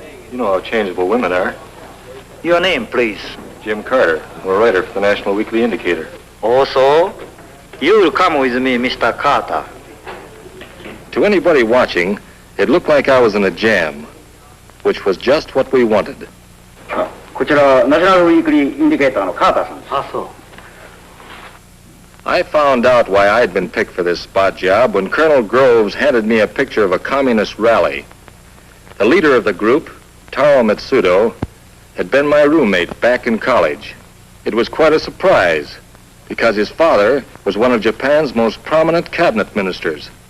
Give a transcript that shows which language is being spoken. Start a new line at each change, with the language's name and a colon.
English: You know how changeable women are. Your name, please. Jim Carter. I'm a writer for the National Weekly Indicator. Also, you will come with me, Mr. Carter. To anybody watching, it looked like I was in a jam, which was just what we wanted.
Japanese: こちら、ナショナルウィークリーインディケーターのカーターさんです。あ、そう。
English: I found out why I'd been picked for this spot job when Colonel Groves handed me a picture of a communist rally. The leader of the group, Taro Mitsudo, had been my roommate back in college. It was quite a surprise, because his father was one of Japan's most prominent cabinet ministers.